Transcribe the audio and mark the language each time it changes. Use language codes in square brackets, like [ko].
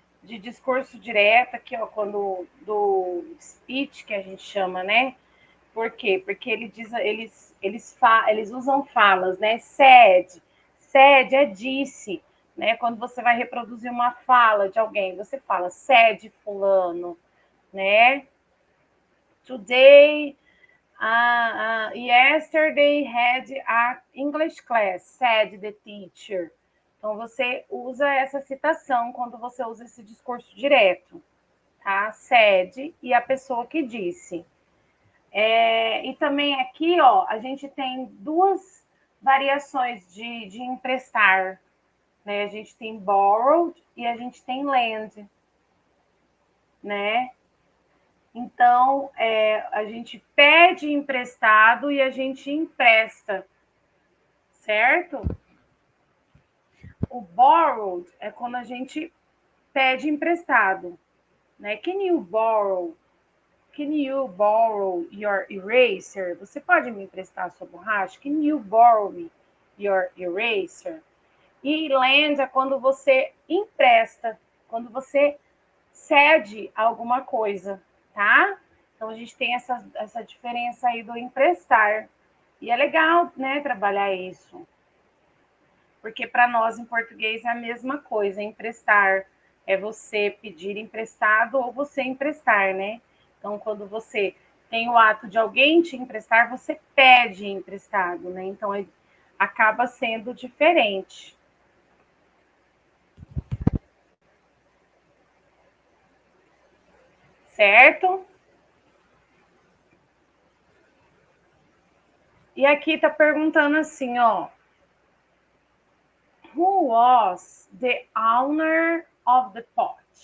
[pt] De discurso direto, aqui, ó, quando do speech que a gente chama, né? Por quê? Porque eles usam falas, né? Said é disse, né? Quando você vai reproduzir uma fala de alguém, você fala said fulano, né? [en] Today, yesterday had a English class, said the teacher. [pt] Então você usa essa citação quando você usa esse discurso direto, tá? Said e a pessoa que disse. E também aqui, ó, a gente tem duas variações de emprestar, né? A gente tem borrowed e a gente tem lend, né? Então, a gente pede emprestado e a gente empresta, certo? O borrowed é quando a gente pede emprestado, né? [en] Can you borrow? can you borrow your eraser? [pt] Você pode me emprestar a sua borracha? [en] Can you borrow me your eraser? [pt] E lend é quando você empresta, quando você cede alguma coisa, tá? Então a gente tem essa diferença aí do emprestar. E é legal, né, trabalhar isso. Porque para nós em português é a mesma coisa, emprestar é você pedir emprestado ou você emprestar, né? Então, quando você tem o ato de alguém te emprestar, você pede emprestado, né? Então, acaba sendo diferente. Certo? E aqui tá perguntando assim, ó. [en] Who was the owner of the pot?